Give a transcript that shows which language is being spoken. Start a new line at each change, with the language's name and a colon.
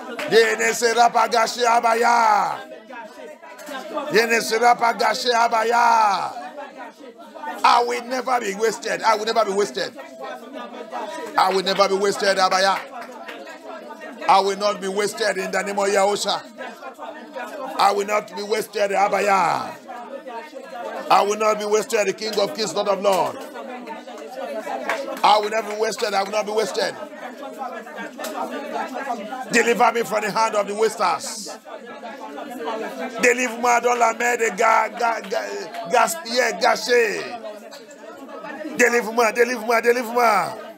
French: Je ne serai pas gâché, Abaya. Je ne serai pas gâché, Abaya.
English: I will never be wasted. I will never be wasted. I will never be wasted, Abaya. I will not be wasted in the name of Yahusha. I will not be wasted, Abaya. I will not be wasted, the King of Kings, Lord of Lords. I will never be wasted. I will not be wasted. Deliver me from the hand of the wasters.
French: Délivre-moi dans la main des gaspillés, gâchés. Délivre-moi, délivre-moi, délivre-moi.